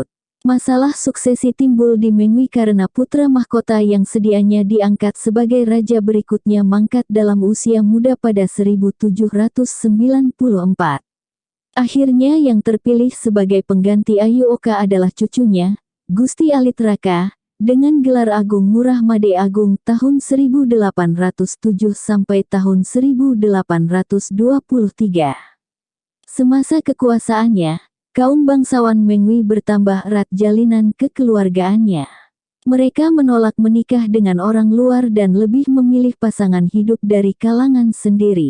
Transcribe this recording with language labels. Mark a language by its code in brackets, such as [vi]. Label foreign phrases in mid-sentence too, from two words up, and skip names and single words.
[id] Masalah suksesi timbul di Mengwi karena putra mahkota yang sedianya diangkat sebagai raja berikutnya mangkat dalam usia muda pada 1794. Akhirnya yang terpilih sebagai pengganti Ayu Oka adalah cucunya, Gusti Alit Raka, dengan gelar Agung Murah Made Agung tahun 1807 sampai tahun 1823. Semasa kekuasaannya, kaum bangsawan Mengwi bertambah erat jalinan kekeluargaannya. Mereka menolak menikah dengan orang luar dan lebih memilih pasangan hidup dari kalangan sendiri.